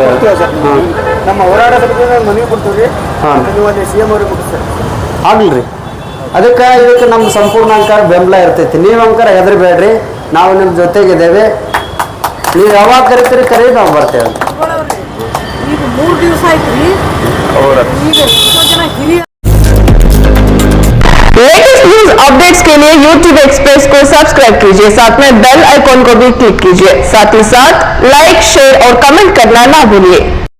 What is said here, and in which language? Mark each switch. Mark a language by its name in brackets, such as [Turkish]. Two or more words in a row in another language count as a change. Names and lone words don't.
[Kannada] ನಮ್ಮ ಹೋರಾಟಕ್ಕೆ ಮನವಿ ಕೊಡ್ತೀವಿ. ಹಾಂ, CM ಅವ್ರಿಗೆ ಕೊಡ್ತೀವಿ. ಆಗಲ್ರಿ. ಇದಕ್ಕೆ ನಮ್ಮ ಸಂಪೂರ್ಣ ಅಂಕಾರ ಬೆಂಬಲ ಇರ್ತೈತಿ. ನೀವು ಅಂಕಾರ ಹೆದರಬೇಡ್ರಿ, ನಾವು ನಿಮ್ಮ ಜೊತೆಗಿದ್ದೇವೆ. ನೀವು ಯಾವಾಗ ಕರಿತೀರಿ ಕರಿ, ನಾವು ಬರ್ತೇವೆ. 3 ದಿವಸ ಆಯ್ತ್ರಿ ಈಗ ಎಷ್ಟೋ ಜನ ಹಿರಿಯ [English] latest news updates [Hindi] के लिए YouTube एक्सप्रेस को सब्सक्राइब कीजिए, साथ में [English] bell icon [Hindi] को भी क्लिक कीजिए, साथ ही साथ [English] like, share [Hindi] और कमेंट करना ना भूलिए।